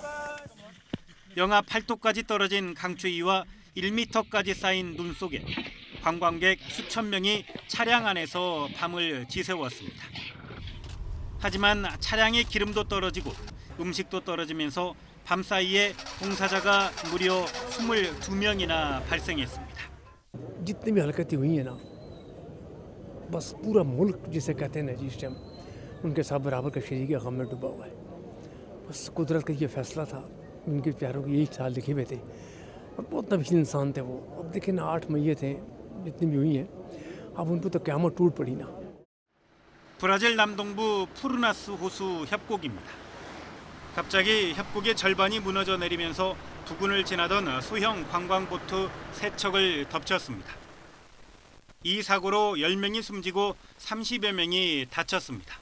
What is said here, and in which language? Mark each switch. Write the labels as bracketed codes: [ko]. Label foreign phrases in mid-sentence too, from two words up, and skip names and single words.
[ko] 영하 8도까지 떨어진 강추위와 1m까지 쌓인 눈 속에 관광객 수천 명이 차량 안에서 밤을 지새웠습니다. 하지만 차량의 기름도 떨어지고 음식도 떨어지면서 밤사이에 봉사자가 무려 22명이나 발생했습니다. [ur] جتنی بھی حرکتیں ہوئی ہیں نا، بس پورا ملک جسے کہتے ہیں نا جی، اس ٹائم ان کے ساتھ برابر کا شریک غم میں ڈوبا ہوا ہے. بس قدرت کا یہ فیصلہ تھا، ان کے پیاروں کے یہی سال لکھے ہوئے تھے اور بہت نبیل انسان تھے وہ. اب دیکھیں نا، 8 مئی تھے جتنی بھی ہوئی ہیں، اب ان پر تو قیامت ٹوٹ پڑی نا. [ko] 브라질 남동부 푸르나스 호수 협곡입니다. 갑자기 협곡의 절반이 무너져 내리면서 부근을 지나던 소형 관광보트 3척을 덮쳤습니다. 이 사고로 10명이 숨지고 30여 명이 다쳤습니다.